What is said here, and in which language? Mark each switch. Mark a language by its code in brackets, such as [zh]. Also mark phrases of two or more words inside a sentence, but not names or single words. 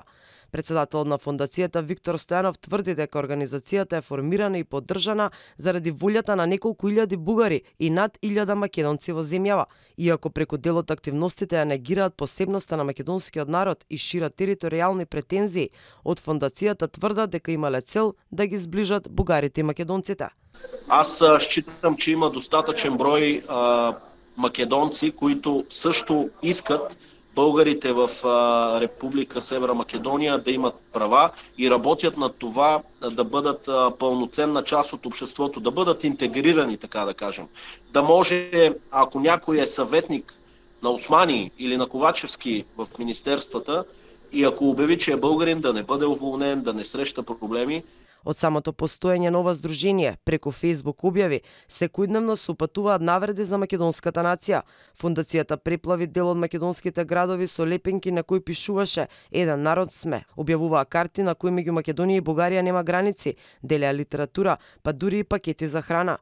[mk] Председателот на фондацијата Виктор Стојанов тврди дека организацијата е формирана и поддржана заради волјата на неколку илјади бугари и над 1000 македонци во земјава. Иако преку дел од активностите ја негираат посебноста на македонскиот народ и шират територијални претензии, од фондацијата тврдат дека имале цел да ги зближат бугарите и македонците. [bg] Аз считам, че има достатъчен број македонци, които също искат българите в Република Северна Македония да имат права и работят на това да бъдат пълноценна част от обществото, да бъдат интегрирани, така да кажем. Да може, ако някой е съветник на Османи или на Ковачевски в министерствата и ако обяви, че е българин, да не бъде уволнен, да не среща проблеми. [mk] Од самото постоење на ова здружение, преку Facebook објави, секојдневно се упатуваат навреди за македонската нација. Фондацијата преплави дел од македонските градови со лепенки на кои пишуваше "Еден народ сме". Објавуваа карти на кои меѓу Македонија и Бугарија нема граници, делеа литература, па дури и пакети за храна.